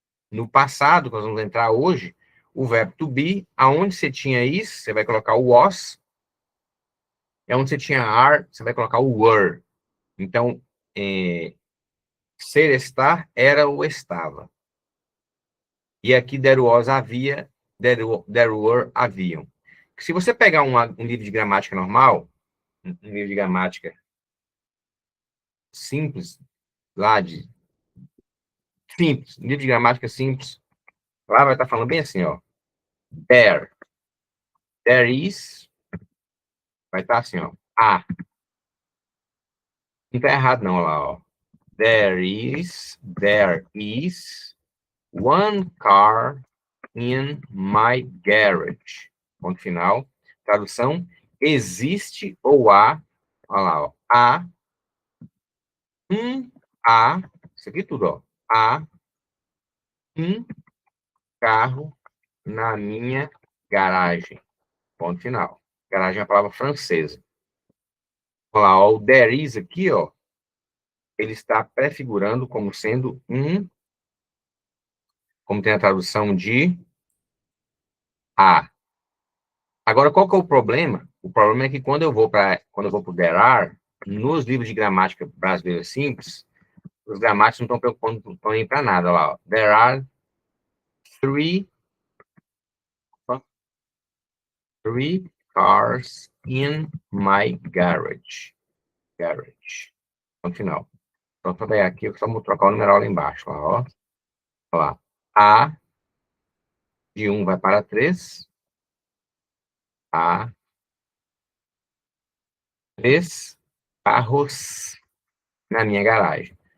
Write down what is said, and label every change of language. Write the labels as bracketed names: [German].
[Portuguese] No passado, que nós vamos entrar hoje, o verbo to be, aonde você tinha is, você vai colocar o was, e onde você tinha are, você vai colocar o were. Então, ser, estar, era ou estava. E aqui there was, havia, there were, haviam. Se você pegar um livro de gramática normal, um livro de gramática simples, lá de simples, livro de gramática simples, lá vai estar falando bem assim, ó. There is, vai estar assim, ó. Não tá errado não, lá, ó. [English] There is one car in my garage. [Portuguese] ponto final. Tradução, existe ou há, olha lá, ó, há, isso aqui tudo, ó, há um carro na minha garagem, ponto final. Garagem é a palavra francesa. Olha lá, ó, o there is aqui, ó, ele está prefigurando como sendo como tem a tradução de há. Agora, qual que é o problema? O problema é que quando eu vou para o there are, nos livros de gramática brasileira simples, os gramáticos não estão preocupando, não estão nem para nada lá. Ó. [English] There are three, three cars in my garage. [Portuguese] Garage. No final. Então, vou pegar aqui, só vou trocar o numeral lá embaixo. Lá, ó. Olha lá. A de 1 vai para 3. A 3 carros na minha garagem.